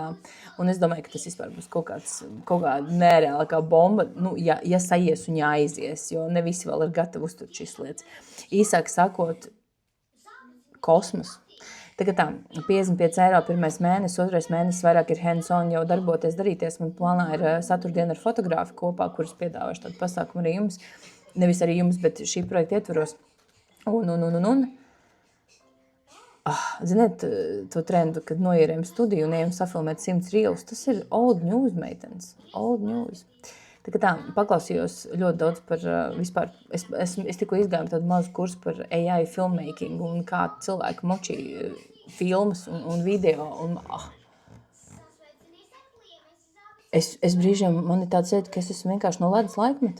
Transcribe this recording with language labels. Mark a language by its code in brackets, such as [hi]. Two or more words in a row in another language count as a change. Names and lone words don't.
[lv] Un es domāju, ka tas vispār būs kaut kāda nereāla kā bomba, ja saies un jāaizies, jo ne visi vēl ir gatavi uzturt šīs lietas. Īsāk sakot, kosmos. Tagad tā, 55 eiro pirmais mēnesis, otrais mēnesis vairāk ir hands-on jau darboties, darīties. Man plānā ir saturdiena ar fotografu kopā, kuras piedāvāšu tādu pasākumu arī jums. Nevis arī jums, bet šī projekta ietvaros. Ziniet, to trendu, kad noiērējam studiju un ejam safilmēt 100 reels, tas ir [en] old news, [lv] meitenes. [en] Old news. [lv] Tā, paklausījos ļoti daudz par vispār, es tikko izgāju tādu mazu kursu par [en] AI filmmaking [lv] un kā cilvēki močī filmas un video. Es brīžiem, man ir tāds sēd, ka es esmu vienkārši no ledus laikmeta.